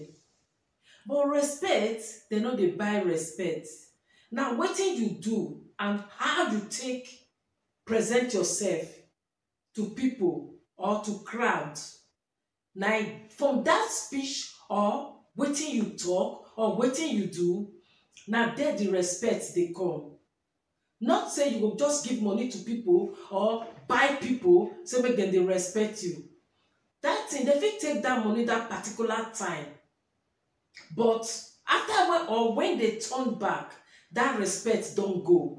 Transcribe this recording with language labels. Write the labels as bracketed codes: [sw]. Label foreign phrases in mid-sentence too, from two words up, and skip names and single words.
[pcm] But respect, they no dey buy respect. Now, wetin you do and how you take present yourself to people or to crowds. Now, from that speech or wetin you talk or wetin you do, na there the respect dey come. Not say you go just give money to people or buy people say make dem dey respect you. That thing, they fit take that money that particular time. But after when they turn back, that respect don go.